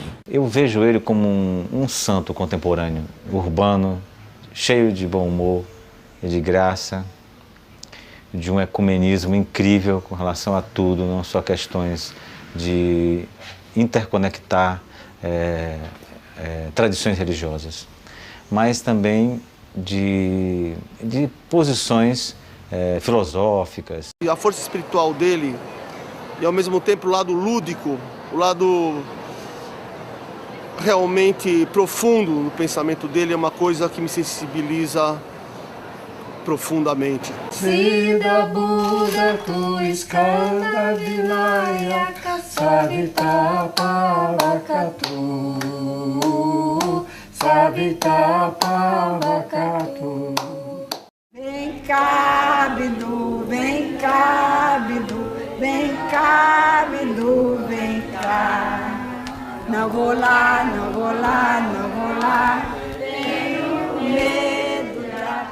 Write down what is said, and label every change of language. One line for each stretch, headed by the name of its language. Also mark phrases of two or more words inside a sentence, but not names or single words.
Portuguese: Eu vejo ele como um santo contemporâneo, urbano, cheio de bom humor e de graça, de um ecumenismo incrível com relação a tudo, não só questões de interconectar tradições religiosas, mas também de posições filosóficas. A força espiritual dele e ao mesmo tempo o lado lúdico, o lado realmente profundo no pensamento dele é uma coisa que me sensibiliza profundamente.
Sanskrit: Siddha Buddha tu skanda vinayaka savita pavakatu savita pavakatu.
Portuguese: Vem cá, Bidu, vem cá, Bidu. Vem cá, Bidu, vem cá. Não vou lá, não vou lá, não vou lá. Tenho medo da...